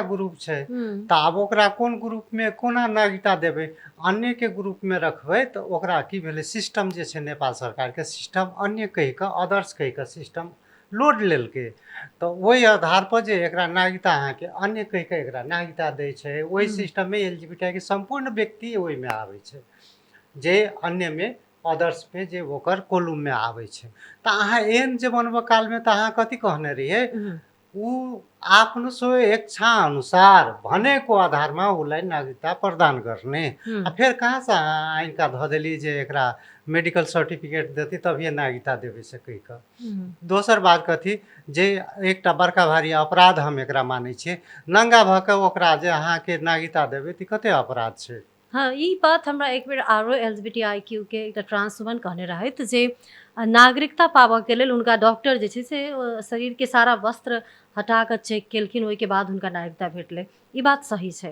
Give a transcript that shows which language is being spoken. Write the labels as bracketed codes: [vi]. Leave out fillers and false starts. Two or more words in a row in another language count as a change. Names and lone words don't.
[mai] ग्रुप छै त आब ओकरा कोन ग्रुप में कोना नागरिकता देबै अन्य के ग्रुप में रखबै त ओकरा की भेलै सिस्टम जे छै नेपाल सरकार के सिस्टम अन्य कहि के अदर्स कहि के [en] system load [mai] लेलकै तो ओहि आधार पर जे एकरा नागरिकता अहाँ के अन्य कहि के एकरा नागरिकता दै छै ओहि सिस्टम में एलजीबीटी के संपूर्ण व्यक्ति ओहि में आबै छै जे अन्य में अदर्स पे जे ओकर कोलुम में आबै छै त अहाँ एहन जे बनबऽ काल में त अहाँ कथी कहने रहिए [ne] उ आफ्नो स्वेच्छा अनुसार भनेको आधार में उसलाई नागरिकता प्रदान गर्ने [mai] आ फिर कहाँ से अहाँ आइन का धऽ देली जे एकरा [en] medical certificate [mai] देती तभिए नागरिकता देवे से कहि के। दोसर बात कथी जे एकटा बड़का भारी अपराध हम एकरा मानै छियै नंगा भऽ के ओकरा जे अहाँ के नागरिकता देबै त कते अपराध छै। हाँ ई बात हमरा एक बेर आरो LGBTIQ के एकटा [en] trans woman [mai] कहने रहथि जे नागरिकता पाबऽ के लेल हुनका डॉक्टर जे छै से शरीर के सारा वस्त्र हटा के चेक केलखिन ओहि के बाद हुनका नागरिकता भेटलै ई बात सही छै